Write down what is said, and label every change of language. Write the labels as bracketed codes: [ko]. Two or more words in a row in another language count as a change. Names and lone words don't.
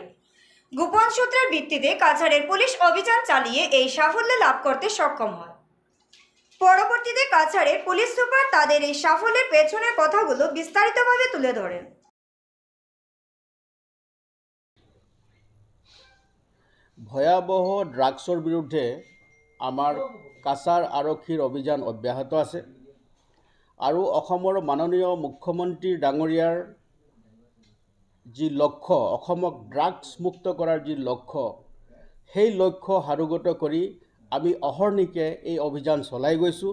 [bn] গোপন সূত্রের ভিত্তিতে কাছাড়ের পুলিশ অভিযান চালিয়ে এই সাফল্য লাভ করতে সক্ষম হয়। পরবর্তীতে কাছাড়ের পুলিশ সুপার তাদের এই সাফল্যের পেছনের কথাগুলো বিস্তারিতভাবে তুলে ধরেন। [as] ভয়াবহ ড্ৰাগছৰ বিৰুদ্ধে আমাৰ কাছাৰ আৰক্ষীৰ অভিযান অব্যাহত আছে আৰু অসমৰ মাননীয় মুখ্যমন্ত্ৰী ডাঙৰীয়াৰ যি লক্ষ্য, অসমক ড্ৰাগছ মুক্ত কৰাৰ যি লক্ষ্য, সেই লক্ষ্য সাৰোগত কৰি আমি অহৰ্নিশে এই অভিযান চলাই গৈছোঁ।